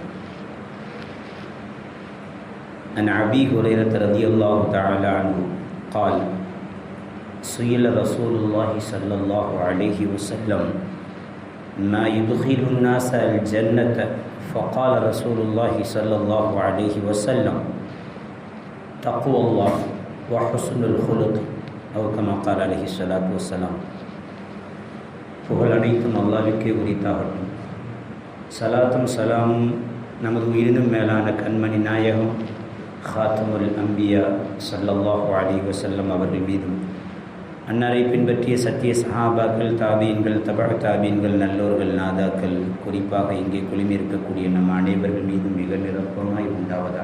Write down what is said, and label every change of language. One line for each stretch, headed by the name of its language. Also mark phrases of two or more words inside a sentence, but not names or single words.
Arabic: عن أبي هريرة رضي الله تعالى عنه قال سئل رسول الله صلى الله عليه وسلم ما يدخل الناس الجنة فقال رسول الله صلى الله عليه وسلم تقوى الله وحسن الخلق أو كما قال عليه الصلاة والسلام.
Tamil: புகழ் அனைத்தும் அல்லாஹ்வுக்கே உரித்தாகட்டும். சலாத்தும் சலாமும் நமது உயிரினும் மேலான கண்மணி நாயகம்
Arabic: خاتم الأنبياء صلى الله عليه وسلم
Tamil: அவர்கள் மீதும், அன்னாரை பின்பற்றிய சத்திய சஹாபாக்கள், தாபீன்கள், தபஅ தாபீன்கள், நல்லோர்கள், நாதாக்கள், குறிப்பாக இங்கே குழுமி இருக்கக்கூடிய நம் அனைவர்கள் மீதும் மிக நிரப்பமாய் உண்டாவதாக.